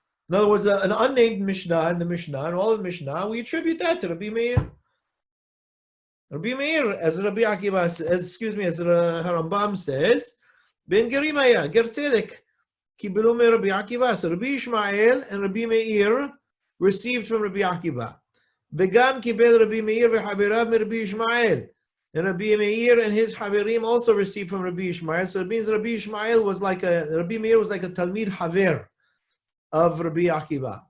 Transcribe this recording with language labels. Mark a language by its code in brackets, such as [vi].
[en] In other words, an unnamed Mishnah in the Mishnah, and all of the Mishnah, we attribute that to Rabbi Meir. Rabbi Meir, as Rabbi Akiva, as the Rambam says, [he] Ben Gerim Aya, Ger Tzedek. קיבלו מרבי עקיבא. [en] So Rabbi Ishmael and Rabbi Meir received from Rabbi Akiva. [he] וגם קיבל רבי מאיר וחבריו מרבי ישמעאל. [en] And Rabbi Meir and his Haverim also received from Rabbi Ishmael. So it means Rabbi Ishmael was like Rabbi Meir was like a Talmid Haver of Rabbi Akiva.